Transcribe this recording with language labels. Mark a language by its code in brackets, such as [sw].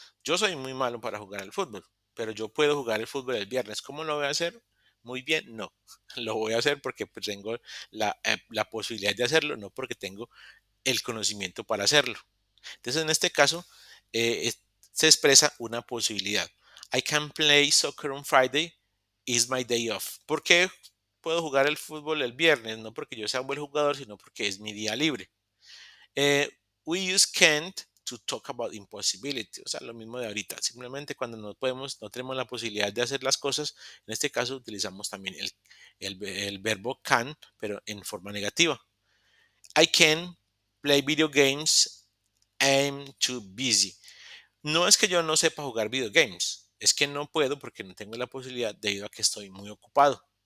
[es] Yo soy muy malo para jugar al fútbol, pero yo puedo jugar el fútbol el viernes. ¿Cómo lo voy a hacer? Muy bien, no. Lo voy a hacer porque pues, tengo la posibilidad de hacerlo, no porque tengo el conocimiento para hacerlo. Entonces, en este caso, se expresa una posibilidad. [en] I can play soccer on Friday. Is my day off. [es] ¿Por qué puedo jugar el fútbol el viernes? No porque yo sea un buen jugador, sino porque es mi día libre. [en] Eh, we use can't to talk about impossibility. [es] O sea, lo mismo de ahorita. Simplemente cuando no tenemos la posibilidad de hacer las cosas, en este caso utilizamos también el verbo can, pero en forma negativa. [en] I can play video games. I'm too busy. [es] No es que yo no sepa jugar video games, es que no puedo porque no tengo la posibilidad debido a que estoy muy ocupado.